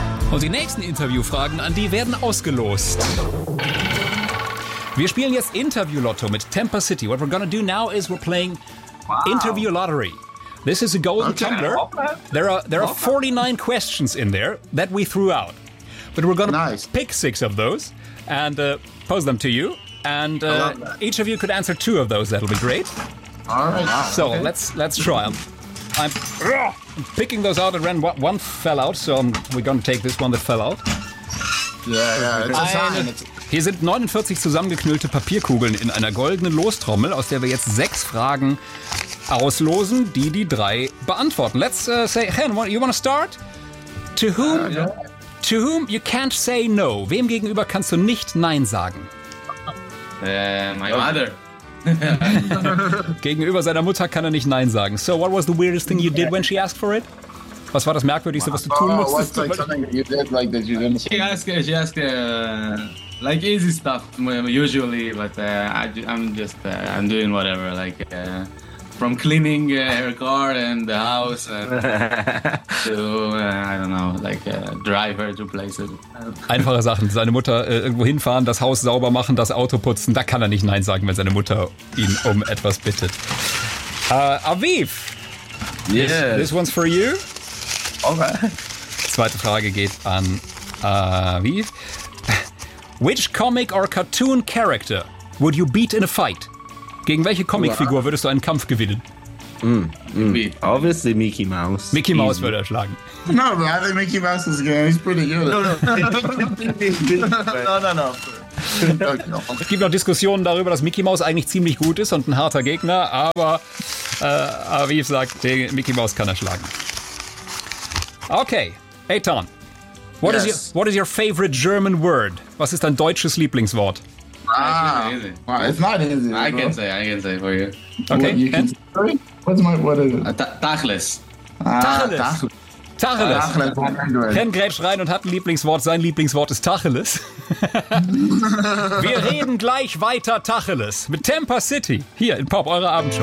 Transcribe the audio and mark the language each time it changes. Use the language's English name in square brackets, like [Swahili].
[German] Und die nächsten Interviewfragen an die werden ausgelost. Wir spielen jetzt Interview Lotto mit Temper City. [English] What we're gonna do now is we're playing Interview Lottery. This is a golden tumbler. There are 49 questions in there that we threw out. But we're going to pick six of those and pose them to you. And each of you could answer two of those. That'll be great. All right. So let's try them. I'm picking those out at random. One fell out, so we're going to take this one that fell out. Yeah, it's a sign. [German] Hier sind 49 zusammengeknüllte Papierkugeln in einer goldenen Lostrommel, aus der wir jetzt sechs Fragen auslosen, die die drei beantworten. [English] Let's say, Hen, you want to start? To whom you can't say no? [German] Wem gegenüber kannst du nicht Nein sagen? [English] My mother. [German] Gegenüber seiner Mutter kann er nicht Nein sagen. [English] So, what was the weirdest thing you did when she asked for it? [German] Was war das Merkwürdigste, was du tun musstest? [English] What's like something you did like that you didn't say? She asked like easy stuff usually, but I'm doing whatever, like from cleaning her car and the house and to I don't know, like drive her to places. [German] Einfache Sachen, seine Mutter irgendwo hinfahren, das Haus sauber machen, das Auto putzen, da kann er nicht Nein sagen, wenn seine Mutter ihn um etwas bittet. [English] Aviv, yes. This one's for you. Okay. [German] Zweite Frage geht an Aviv. [English] Which comic or cartoon character would you beat in a fight? [German] Gegen welche Comicfigur würdest du einen Kampf gewinnen? [English] Obviously Mickey Mouse. [German] Mickey Mouse würde er schlagen. [English] No, but I think Mickey Mouse is good. He's pretty good. No. [German] Es gibt noch Diskussionen darüber, dass Mickey Mouse eigentlich ziemlich gut ist und ein harter Gegner, aber Aviv sagt, Mickey Mouse kann er schlagen. [English] Okay, Eitan. What is your favorite German word? [German] Was ist dein deutsches Lieblingswort? [English] It's not easy. I can say for you. Okay. [German] Tachles. Tacheles. Ken grätscht rein und hat ein Lieblingswort. Sein Lieblingswort ist Tacheles. Wir reden gleich weiter Tacheles mit Temper City hier in Pop, eure Abendshow.